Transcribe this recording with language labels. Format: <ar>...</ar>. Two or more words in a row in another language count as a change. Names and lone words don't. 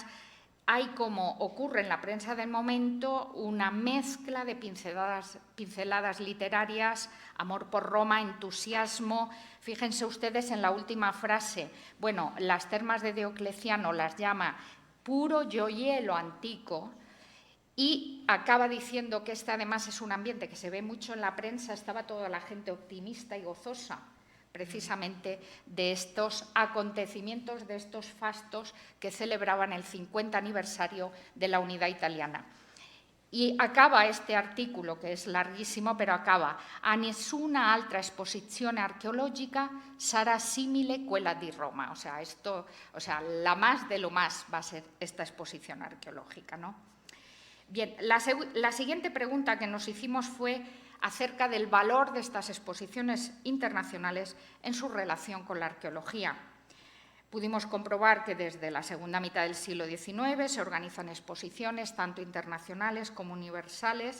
<es>Hay, como ocurre en la prensa del momento, una mezcla de pinceladas literarias, amor por Roma, entusiasmo. Fíjense ustedes en la última frase. Bueno, las termas de Diocleciano las llama</es> <it>puro gioiello antico</it> <es>Y acaba diciendo que este además es un ambiente que se ve mucho en la prensa, estaba toda la gente optimista y gozosa precisamente de estos acontecimientos, de estos fastos que celebraban el 50 aniversario de la unidad italiana. Y acaba este artículo, que es larguísimo, pero acaba:</es> <it>a nessuna altra esposizione archeologica sarà simile quella di Roma.</it> <es>O sea, la más de lo más va a ser esta exposición arqueológica, ¿no? Bien, la siguiente pregunta que nos hicimos fue acerca del valor de estas exposiciones internacionales en su relación con la arqueología. Pudimos comprobar que desde la segunda mitad del siglo XIX se organizan exposiciones tanto internacionales como universales.</es>